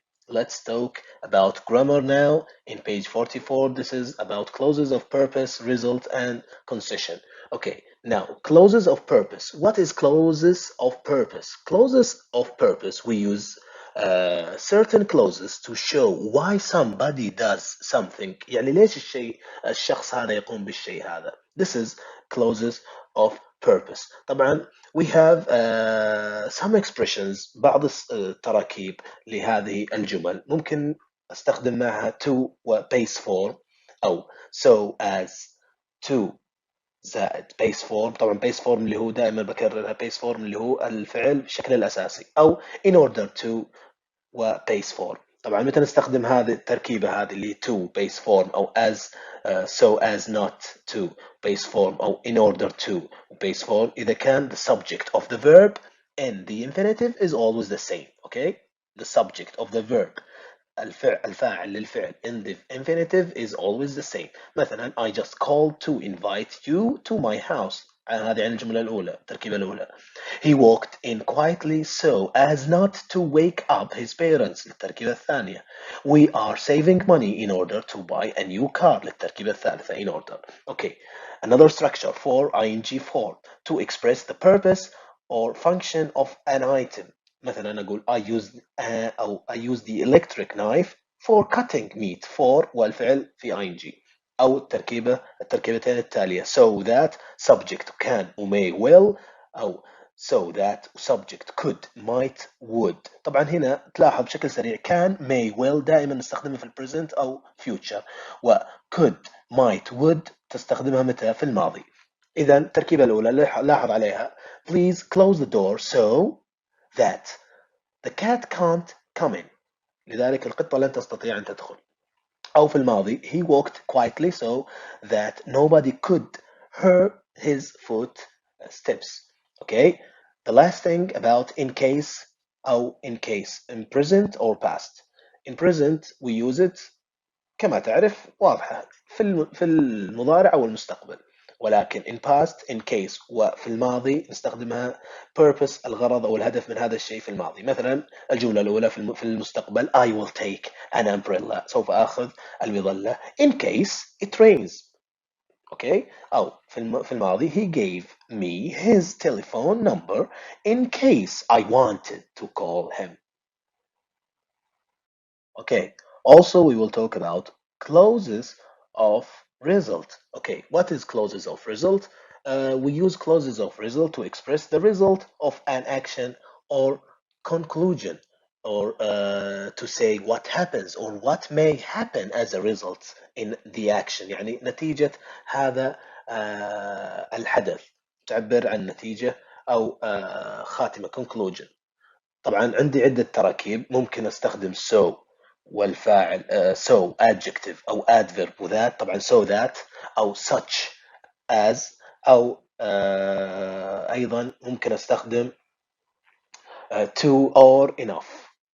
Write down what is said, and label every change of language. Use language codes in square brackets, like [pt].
[en] Let's talk about grammar now. In page 44, this is about clauses of purpose, result, and concession. Okay, now clauses of purpose. What is clauses of purpose? Clauses of purpose, we use certain clauses to show why somebody does something. [ar] يعني ليش الشخص هذا يقوم بالشيء هذا. [en] This is clauses of purpose. طبعا we have some expressions، [ar] بعض التراكيب لهذه الجمل ممكن استخدم معها [en] to و base form أو so as to زائد base form. [ar] طبعا base form اللي هو دائما بكررها base form اللي هو الفعل بالشكل الأساسي، أو in order to و base form. طبعا متى نستخدم هذه التركيبة هذه اللي [en] to base form أو as so as not to base form أو in order to base form إذا كان the subject of the verb in the infinitive is always the same. Okay, the subject of the verb [ar] الفاعل للفعل [en] in the infinitive is always the same. مثلا I just called to invite you to my house. [ar] هذه عن الجملة الأولى، التركيبة الأولى. [en] He walked in quietly so as not to wake up his parents [ar] للتركيبة الثانية. [en] We are saving money in order to buy a new car [ar] للتركيبة الثالثة [en] in order. Okay, another structure for ing form to express the purpose or function of an item. [ar] مثلا أقول [en] I use the electric knife for cutting meat for [ar] والفعل في [en] ing. [ar] أو التركيبتين التالية [en] so that subject can و may will أو so that subject could might would. [ar] طبعا هنا تلاحظ بشكل سريع can may will دائما نستخدمها في البريزنت أو future، و could might would تستخدمها متى في الماضي. إذا التركيبة الأولى لاحظ عليها [en] please close the door so that the cat can't come in. [ar] لذلك القطة لن تستطيع أن تدخل. أو في الماضي [en] he walked quietly so that nobody could hear his footsteps. Okay, the last thing about in case أو in case in present or past. In present we use it [ar] كما تعرف واضحة في المضارع أو المستقبل، ولكن in past in case وفي الماضي نستخدمها purpose الغرض أو الهدف من هذا الشيء في الماضي. مثلا الجملة الأولى في المستقبل [en] I will take an umbrella [ar] سوف أخذ المظلة [en] in case it rains. Okay. [ar] أو في الماضي [en] he gave me his telephone number in case I wanted to call him. Okay, also we will talk about clauses of result. Okay, what is clauses of result? We use clauses of result to express the result of an action or conclusion, or to say what happens or what may happen as a result in the action. [ar] يعني نتيجة هذا الحدث، تعبر عن نتيجة أو خاتمة conclusion. طبعا عندي عدة تراكيب، ممكن استخدم so والفاعل so adjective أو adverb وذات، طبعا so that أو such as، أو أيضا ممكن استخدم to or enough.